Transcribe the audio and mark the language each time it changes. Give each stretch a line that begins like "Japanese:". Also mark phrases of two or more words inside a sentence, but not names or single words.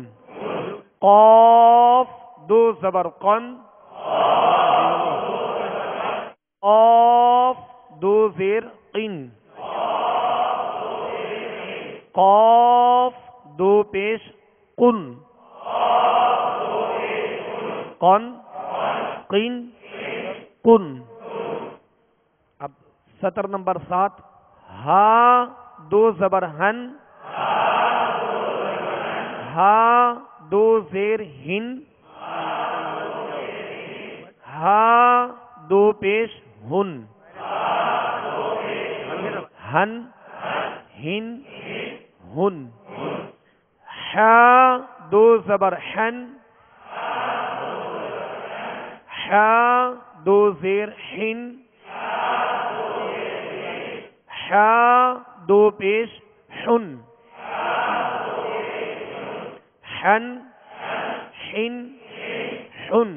Urdu: قاف، دو زبر قن، قاف، دو زیر قن، قاف، دو پیش قن، قن، قن، قن. اب سطر نمبر 7 ہا، دو زبر ہن، ہا، دو زیر ہن، ہا، دو پیش ہن، ہن، ہن، ہن. حا، دو زبر حن، حا، دو زیر حن، حا، دو پیش حن، حن، حن، حن.